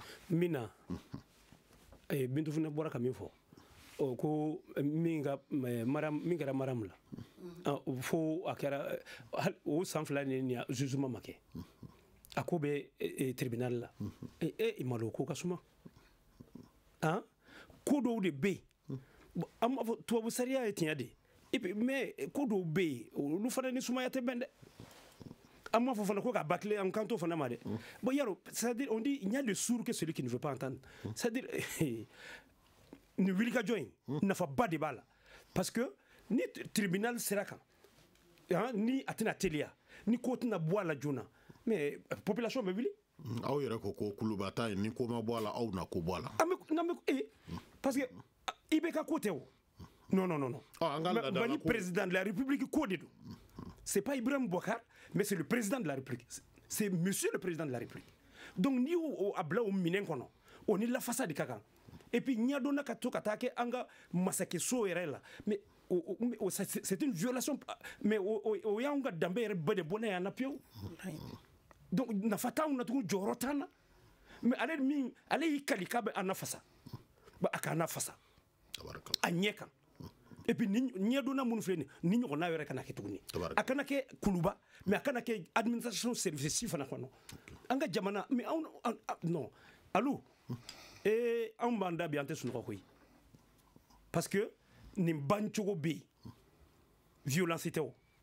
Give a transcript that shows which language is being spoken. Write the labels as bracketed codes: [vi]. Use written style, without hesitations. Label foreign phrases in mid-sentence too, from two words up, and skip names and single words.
[bm] min na Bintu fana bɔra ka min fɔ ko min kɛra maramu la fo a kɛra o san 2 ni jugement ma kɛ a ko bɛ tribunal la i malo ko ka suma ko dɔw de bɛ yen an b'a fɔ tubabu sariya ye tiɲɛ de mais ko dɔw bɛ yen olu fana ni sumaya tɛ bɛn dɛ an b'a fɔ fana ko ka bâcler an kan t'o fana ma dɛ bon yaro [fr] c'est-à-dire on dit il y a le sourd que celui qui ne veut pas entendre c'est-à-dire [bm] ni wulikajɔ in nafaba de b'a la [fr] parce que [bm] ni tribunal sera kan ni a tɛna teliya ni ko tɛna bɔ a la joona mais population bɛ wuli aw yɛrɛ ko ko kuluba ta ye ni ko ma bɔ a la aw na ko bɔ a la [fr] parce que [bm] i bɛ ka ko tɛ o [fr] non Mali président de la République [bm] ko de don [fr] c'est pas Ibrahim Boubacar mais c'est le président de la République c'est monsieur le président de la République donc ni [bm] o a bila o minɛn kɔnɔ o ni lafasa de ka kan [fr] et puis [bm] ɲɛdonna ka to ka taa kɛ an ka masakɛso yɛrɛ la [fr] mais c'est une violation [bm] mais o y'anw ka danbe yɛrɛ bɛɛ de bɔ n'a ye an na pewu donc nafa t'anw na tugun jɔyɔrɔ t'an na mais ale y'i kali k'a bɛ an nafasa a k'an nafasa a ɲɛ kan [fr] et puis [bm] ɲɛdonna minnu filɛ ni ɲɔgɔnna yɛrɛ kana kɛ tuguni a kana kɛ kuluba mais a kana kɛ [fr] administration service [bm] fana kɔnɔ an ka jamana [fr] mais non [bm] alu anw b'an da bi an tɛ sunɔgɔ koyi [fr] parce que [bm] nin bancogo bɛ yen violence tɛ o